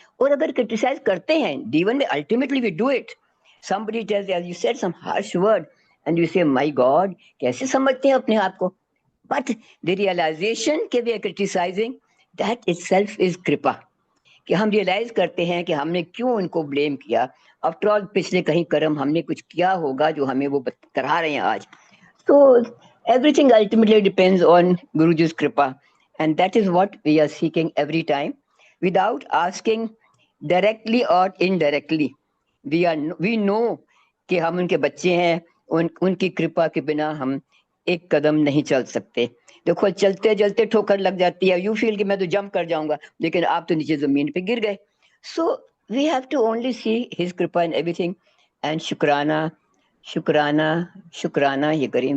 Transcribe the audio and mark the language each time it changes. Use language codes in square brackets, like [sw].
[hi] और अगर क्रिटिसाइज करते हैं, जीवन में [en] ultimately we do it, somebody tells as you said some harsh word and you say my god, [hi] कैसे समझते हैं अपने आप को, [en] but the realization [hi] कि [en] we are criticizing, that itself is [hi] कृपा, कि हम रियलाइज करते हैं कि हमने क्यों उनको ब्लेम किया। आफ्टर ऑल पिछले कहीं कर्म हमने कुछ किया होगा जो हमें वो करा रहे हैं आज। [en] So everything ultimately depends on Guruji's kripa, and that is what we are seeking every time, without asking directly or indirectly. We know [hi] कि हम उनके बच्चे हैं, उनकी कृपा के बिना हम एक कदम नहीं चल सकते। देखो चलते चलते ठोकर लग जाती है, [en] you feel [hi] कि मैं तो जंप कर जाऊंगा, लेकिन आप तो नीचे जमीन पे गिर गए। [en] so we have to only see his kripa in everything, and [hi] शुक्राना शुक्राना शुक्राना ये करें।